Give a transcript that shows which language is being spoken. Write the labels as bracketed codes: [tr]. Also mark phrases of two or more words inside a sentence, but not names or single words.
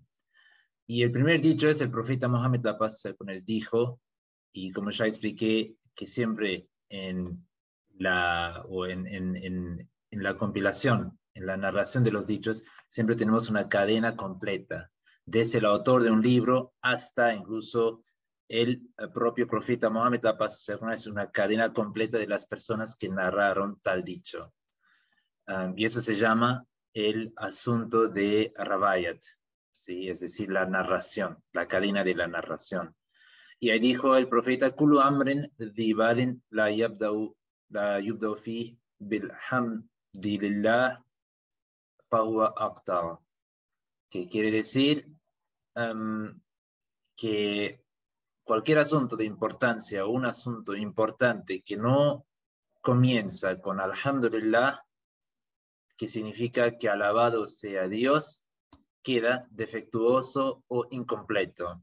[es] Y el primer dicho es: el profeta Mohammed, la paz sea con él, dijo, y como ya expliqué, que siempre en la compilación, en la narración de los dichos, siempre tenemos una cadena completa, desde el autor de un libro hasta incluso el propio profeta Mohammed, la paz sea con él, es una cadena completa de las personas que narraron tal dicho. Y eso se llama el asunto de Rabayat, ¿sí? Es decir, la narración, la cadena de la narración. Y ahí dijo el profeta: [ar] كل أمر ذي بال لا يبدأ فيه بالحمد لله فهو أقطع. [es] Que quiere decir que cualquier asunto de importancia o un asunto importante que no comienza con alhamdulillah, que significa que alabado sea Dios, queda defectuoso o incompleto.